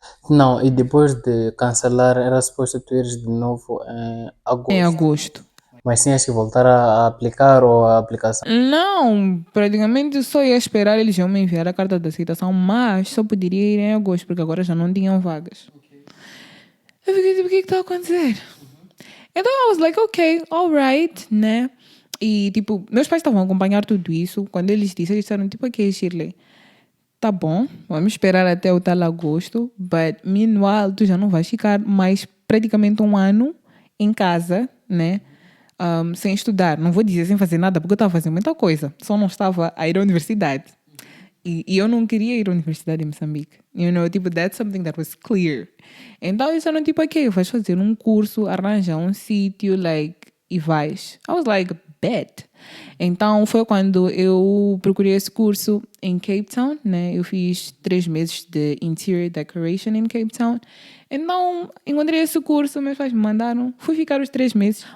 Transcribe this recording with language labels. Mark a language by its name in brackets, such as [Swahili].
[Portuguese] Não, e depois de cancelar, era suposto tu ires de novo em agosto. Em agosto. Mas tinhas que voltar a aplicar ou a aplicação? Não, praticamente só ia esperar, eles iam me enviar a carta de aceitação, mas só poderia ir em agosto, porque agora já não tinham vagas. Eu fiquei tipo, o que está a acontecer? [English] Então I was like, ok, alright, né? [Portuguese] E tipo, meus pais estavam a acompanhar tudo isso. Quando eles disseram tipo, ok, Shirley, tá bom, vamos esperar até o tal agosto. [English] But meanwhile, [Portuguese] tu já não vais ficar mais praticamente um ano em casa, né? Sem estudar. Não vou dizer sem fazer nada, porque eu estava fazendo muita coisa. Só não estava a ir à universidade. E eu não queria ir à universidade em Moçambique. [English] You know, tipo, that's something that was clear. [Portuguese] Então, eles disseram, tipo, ok, vais fazer um curso, arranja um sítio, like, e vais. [English] I was like, bet. [Portuguese] Então, foi quando eu procurei esse curso em Cape Town, né? Eu fiz 3 meses de Interior Decoration em Cape Town. Então, encontrei esse curso, meus pais me mandaram, fui ficar os 3 meses.